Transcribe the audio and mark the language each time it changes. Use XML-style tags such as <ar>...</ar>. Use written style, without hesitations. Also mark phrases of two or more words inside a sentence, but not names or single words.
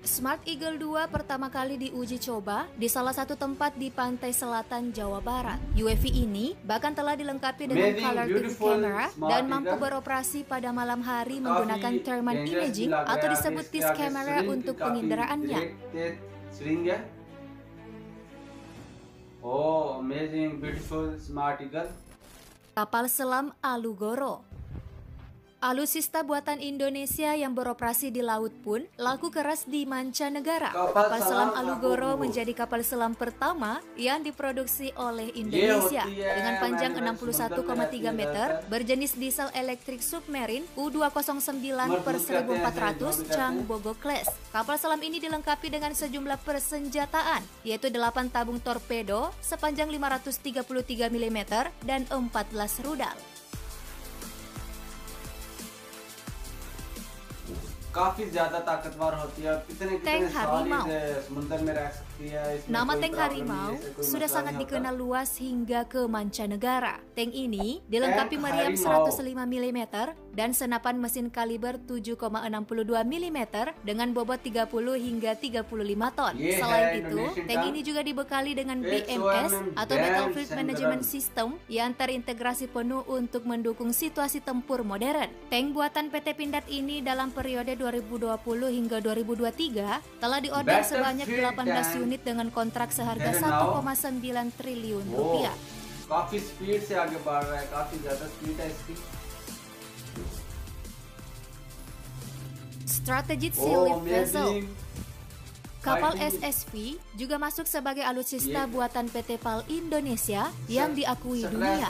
<id>Smart Eagle 2 pertama kali diuji coba di salah satu tempat di pantai selatan Jawa Barat. UAV ini bahkan telah dilengkapi dengan color kamera dan mampu beroperasi pada malam hari menggunakan</id> <en>thermal imaging</en> <id>atau disebut TIS kamera untuk penginderaannya.</id> <en>Oh, amazing, beautiful, smart eagle.</en> <id>Kapal selam Alugoro. Alutsista buatan Indonesia yang beroperasi di laut pun laku keras di mancanegara. Kapal selam Alugoro menjadi kapal selam pertama yang diproduksi oleh Indonesia dengan panjang 61,3 meter, berjenis</id> <en>diesel electric submarine</en> <id>U209/1400 Changbogo class. Kapal selam ini dilengkapi dengan sejumlah persenjataan, yaitu 8 tabung torpedo sepanjang 533 mm dan 14 rudal.</id> <hi>काफी ज्यादा ताकतवर होती है। कितने साल समुद्र में रह सकते</hi> <id>Nama tank Harimau sudah sangat dikenal luas hingga ke mancanegara. Tank ini dilengkapi meriam 105 mm dan senapan mesin kaliber 7,62 mm dengan bobot 30 hingga 35 ton. Selain itu, tank ini juga dibekali dengan BMS atau</id> <en>Battlefield Management System</en> <id>yang terintegrasi penuh untuk mendukung situasi tempur modern. Tank buatan PT Pindad ini dalam periode 2020 hingga 2023 telah diorder sebanyak 18 unit dengan kontrak seharga 1,9 triliun rupiah.</id> <hi>काफी स्पीड से आगे बढ़ रहा है, काफी ज्यादा स्पीड है इसकी.</hi> <en>Strategic Sea Lift Vessel.</en> <id>Kapal SSV juga masuk sebagai alutsista buatan PT PAL Indonesia yang diakui dunia.</id>